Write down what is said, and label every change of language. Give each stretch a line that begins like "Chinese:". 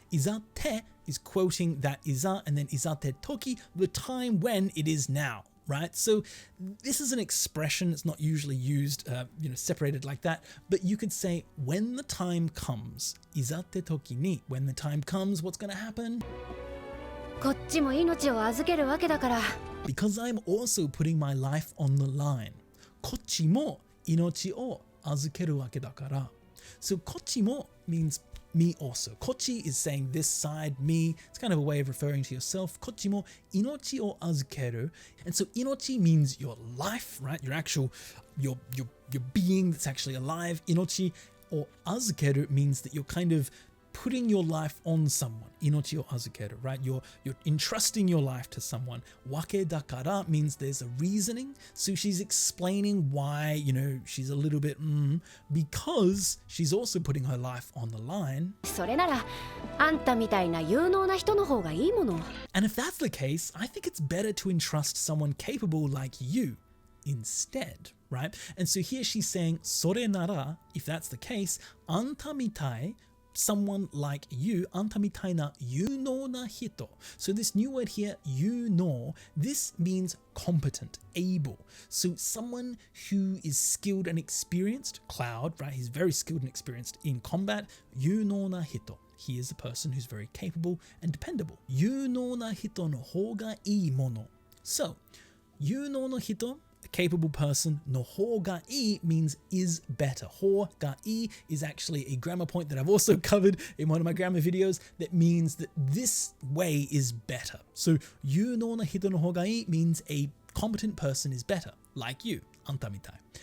English: Izatte is quoting that iza, and then izatte toki, the time when it is now, right? So this is an expression. It's not usually used, separated like that, but you could say when the time comes,
Japanese: izatte toki ni,
English: when the time comes, what's going to happen?
Japanese: こっちも命を預けるわけだから。
English: Because I'm also putting my life on the line.
Japanese: こっちも命を預けるわけだから.
English: So
Japanese: こっちも
English: means me also. Kochi is saying this side, me. It's kind of a way of referring to yourself.
Japanese: Kochi mo inochi o azukeru.
English: And so inochi means your life, right? Your actual, your being that's actually alive.
Japanese: Inochi or azukeru
English: means that you're kind of putting your life on someone.
Japanese: Inochi o azukeru,
English: right? You're entrusting your life to someone.
Japanese: Wake dakara
English: means there's a reasoning. So she's explaining why, you know, she's a little bit because she's also putting her life on the line.
Japanese: それならあんたみたいな有能な人の方がいいもの。
English: And if that's the case, I think it's better to entrust someone capable like you instead, right? And so here she's saying, それなら, if that's the case, あんたみたい, someone like you,
Japanese: あんたみたいな有能な人.
English: So this new word here, 有能, this means competent, able. So someone who is skilled and experienced, Cloud, right? He's very skilled and experienced in combat,
Japanese: 有能な人.
English: He is a person who's very capable and dependable.
Japanese: 有能な人の方がいいもの.
English: So,
Japanese: 有能な人,
English: a capable person,
Japanese: no ho ga i
English: means is better.
Japanese: Ho ga i
English: is actually a grammar point that I've also covered in one of my grammar videos that means that this way is better. So,
Japanese: you no na hito no ho ga i
English: means a competent person is better, like you,
Japanese: anta mitai.